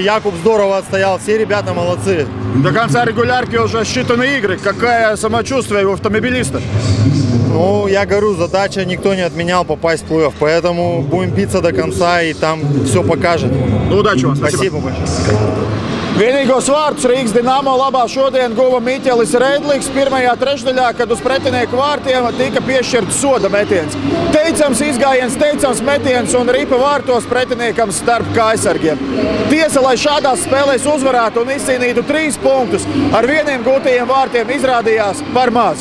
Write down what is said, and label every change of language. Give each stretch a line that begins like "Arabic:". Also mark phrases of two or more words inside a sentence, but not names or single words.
Russian: Якуб здорово отстоял. Все ребята молодцы. До конца регулярки уже считанные игры. Какое самочувствие у автомобилиста? Ну, я говорю, задача никто не отменял попасть в плей-офф, поэтому будем биться до конца, и там все покажет. Ну, удачи вам. Спасибо большое.
Latvian: Vienīgos vārtus Rīgas Dinamo labā šodien guva Miķelis Reidliks pirmajā trešdaļā, kad uz pretinieku vārtiem tika piešķirts soda metiens. Teicams izgājiens, teicams metiens un ripa vārtos pretiniekam starp kājsargiem. Tiesa, lai šādās spēlēs uzvarētu un izcīnītu 3 punktus, ar vieniem gūtajiem vārtiem izrādījās par maz.